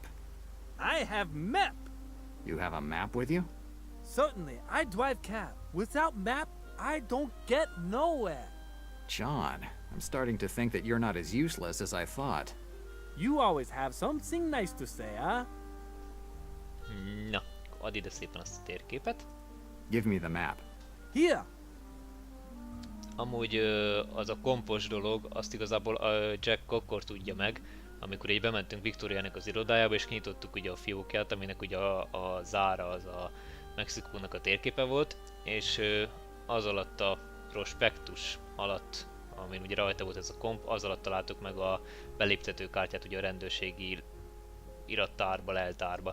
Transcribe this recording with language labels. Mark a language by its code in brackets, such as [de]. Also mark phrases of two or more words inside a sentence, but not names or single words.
[en] I have map. You have a map with you? Certainly, I drive cab. Without map, I don't get nowhere. John, I'm starting to think that you're not as useless as I thought. You always have something nice to say, huh? [hu] Na, add ide szépen azt a térképet. [en] Give me the map. Here. [hu] Amúgy az a kompos dolog, azt igazából Jack akkor tudja meg, amikor így bementünk Victoriának az irodájába, és kinyitottuk ugye a fiókját, aminek ugye a zára az a Mexikónak a térképe volt, és az alatt a prospektus alatt, amin ugye rajta volt ez a komp, az alatt találtuk meg a beléptetőkártyát ugye a rendőrségi irattárba, leltárba.